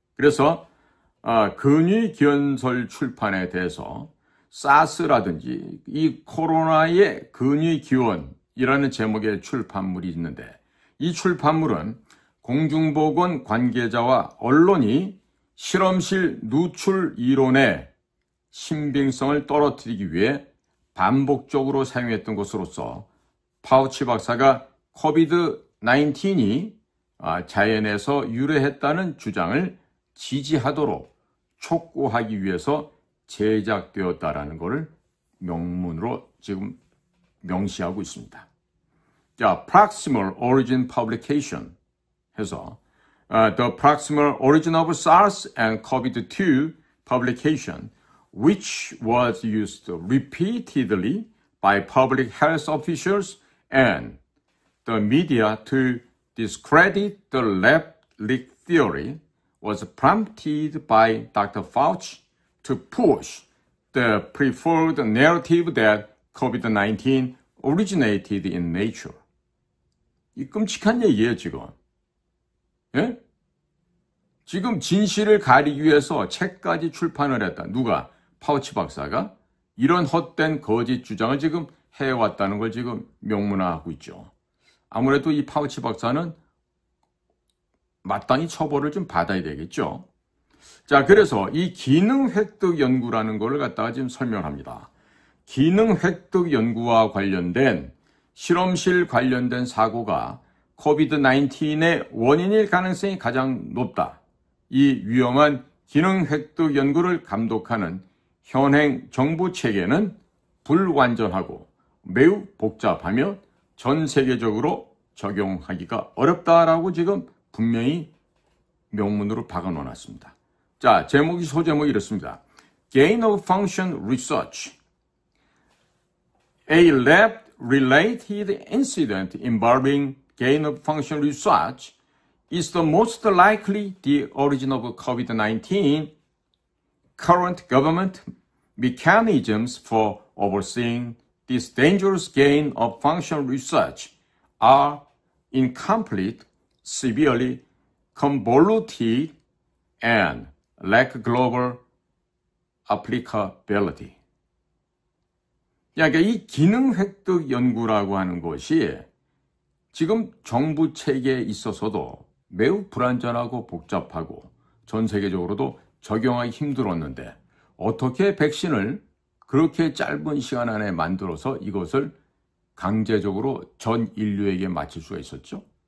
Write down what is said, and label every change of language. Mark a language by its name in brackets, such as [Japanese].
[Korean] 그래서 근위 기원설 출판에 대해서 사스라든지 이 코로나의 근위 기원이라는 제목의 출판물이 있는데, 이 출판물은 공중보건 관계자와 언론이 실험실 누출 이론의 신빙성을 떨어뜨리기 위해 반복적으로 사용했던 것으로서 파우치 박사가 코비드-19이 자연에서 유래했다는 주장을 지지하도록 촉구하기 위해서 제작되었다라는 것을 명문으로 지금 명시하고 있습니다. 자, [English] Proximal Origin Publication [Korean] 해서 [English] The Proximal Origin of SARS and COVID-2 publication, which was used repeatedly by public health officials and the media to discredit the lab leak theory, was prompted by Dr. Fauci to push the preferred narrative that COVID-19 originated in nature. [Korean] 이 끔찍한 얘기예요, 지금. 예? 지금 진실을 가리기 위해서 책까지 출판을 했다. 누가? 파우치 박사가 이런 헛된 거짓 주장을 지금 해왔다는 걸 지금 명문화하고 있죠. 아무래도 이 파우치 박사는 마땅히 처벌을 좀 받아야 되겠죠. 자, 그래서 이 기능 획득 연구라는 걸 갖다가 지금 설명합니다. 기능 획득 연구와 관련된 실험실 관련된 사고가 코비드-19의 원인일 가능성이 가장 높다. 이 위험한 기능 획득 연구를 감독하는 현행 정부 체계는 불완전하고 매우 복잡하며 전 세계적으로 적용하기가 어렵다라고 지금 분명히 명문으로 박아놓았습니다. 자, 소제목이 이렇습니다. [English] Gain of Function Research. A lab-related incident involving gain of function research is the most likely the origin of COVID-19. Current government mechanisms for overseeing this dangerous gain of function research are incomplete, severely convoluted, and lack global applicability. [Korean] 그러니까 이 기능 획득 연구라고 하는 것이 지금 정부 체계에 있어서도 매우 불완전하고 복잡하고 전 세계적으로도 적용하기 힘들었는데 어떻게 백신을 그렇게 짧은 시간 안에 만들어서 이것을 강제적으로 전 인류에게 맞출 수가 있었죠?